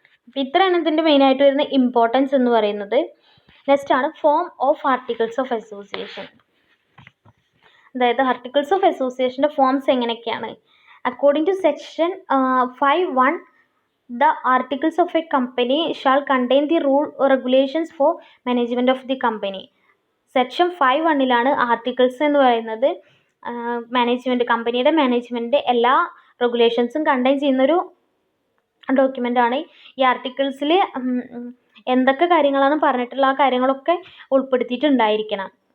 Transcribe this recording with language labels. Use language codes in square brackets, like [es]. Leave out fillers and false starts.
[ml] അപ്പോൾ ഇത്രയാണ് ഇതിൻ്റെ മെയിനായിട്ട് വരുന്ന ഇമ്പോർട്ടൻസ് എന്ന് പറയുന്നത്. നെക്സ്റ്റ് ആണ് form of articles of association. അതായത് ആർട്ടിക്കിൾസ് ഓഫ് അസോസിയേഷൻ്റെ ഫോംസ് എങ്ങനെയൊക്കെയാണ്? [en] According to section 5(1), The articles of a company shall contain the rule or regulations for management of the company. [ml] Section 5(1) articles എന്ന് പറയുന്നത് management, കമ്പനിയുടെ management എല്ലാ റെഗുലേഷൻസും contain ചെയ്യുന്നൊരു ഡോക്യുമെൻ്റാണ്. ഈ ആർട്ടിക്കിൾസിൽ എന്തൊക്കെ കാര്യങ്ങളാണ് പറഞ്ഞിട്ടുള്ള ആ കാര്യങ്ങളൊക്കെ ഉൾപ്പെടുത്തിയിട്ടുണ്ടായിരിക്കണം.